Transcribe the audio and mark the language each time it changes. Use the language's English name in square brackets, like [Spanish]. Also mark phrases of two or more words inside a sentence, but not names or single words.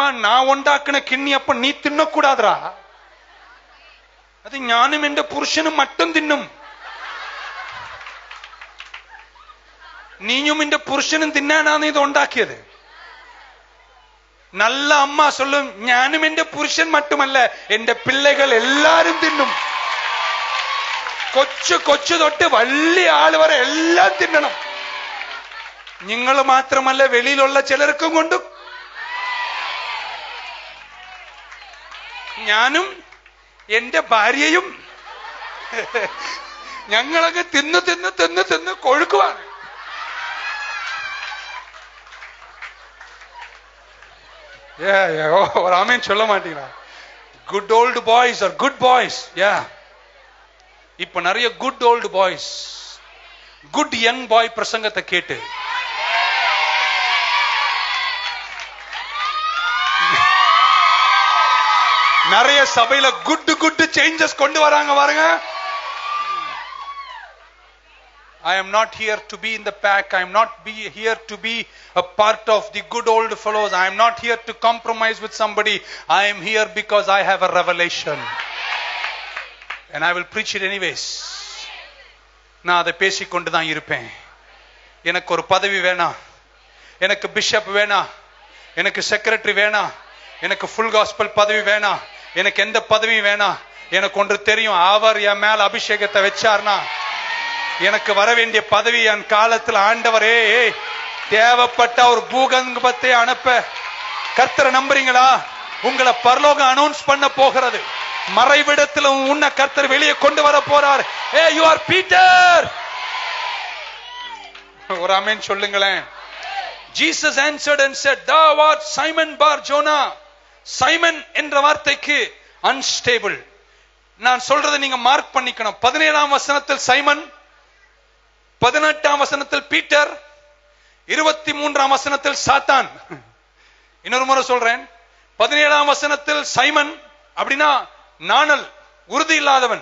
[Tamil] நான் உண்டாக்குன கிண்ணி அப்பம் நீ தின்னக்கூடாதுரா, அது ஞானம் என்ற புருஷனும் மட்டும் தின்னும், நீயும் இந்த புருஷனும் தின்னானு இது உண்டாக்கியது. [Malayalam] നല്ല അമ്മ ചൊല്ലും, ജ്ഞാനം എന്റെ പുരുഷൻ മാത്രമല്ല, എന്റെ പിള്ളകൾ എല്ലാരും തിന്നും. കൊച്ചു തൊട്ട് വലിയ ആള് വരെ എല്ലാം തിന്നണം. നിങ്ങൾ മാത്രമല്ല വെളിയിലുള്ള ചിലർക്കും കൊണ്ടും. ഞാനും എന്റെ ഭാര്യയും ഞങ്ങളൊക്കെ തിന്ന് തിന്ന് തിന്ന് തിന്ന് കൊഴുക്കുവാണ്. [Tamil] ஆமென் சொல்ல மாட்டீங்களா? [English] Good old boys are good boys. [Tamil] இப்ப நிறைய [English] good old boys good young boy [Tamil] பிரசங்கத்தை கேட்டு நிறைய சபையில [English] good changes [Tamil] கொண்டு வராங்க பாருங்க. [English] I am not here to be in the pack. I am not here to be a part of the good old fellows. I am not here to compromise with somebody. I am here because I have a revelation. And I will preach it anyways. [Tamil] நான் அதை பேசிக்கொண்டு தான் இருப்பேன். எனக்கு ஒரு பதவி வேணாம், எனக்கு பிஷப் வேணாம், எனக்கு செக்ரட்டரி வேணாம், எனக்கு [English] full gospel [Tamil] பதவி வேணாம், எனக்கு எந்த பதவியும் வேணாம். எனக்கு ஒன்று தெரியும், அவர் என் மேல அபிஷேகத்தை வச்சார்னா எனக்கு வர வேண்டிய பதவி என் காலத்தில் ஆண்டவரே தேவைப்பட்ட ஒரு பூகம்பத்தை அனுப்ப. கர்த்தரை நம்புறீங்களா? உங்களை பரலோகம் அனௌன்ஸ் பண்ண போகிறது. மறைவிடத்தில் உன்னை கர்த்தர் வெளியே கொண்டு வர போறார். [English] A you are Peter. [Tamil] ஒரு ஆமென் சொல்லுங்களேன். [English] Jesus answered and said, thou art Simon Bar-Jonah. [Tamil] சைமன் என்ற வார்த்தைக்கு அன்ஸ்டேபிள். நான் சொல்றதை நீங்க மார்க் பண்ணிக்கணும். 17ஆம் வசனத்தில் சைமன், 18ஆம் வசனத்தில் பீட்டர், 23ஆம் வசனத்தில் சாத்தான். இன்னொரு முறை சொல்றேன். 17ஆம் வசனத்தில் சைமன் அப்படின்னா நாணல், உறுதி இல்லாதவன்.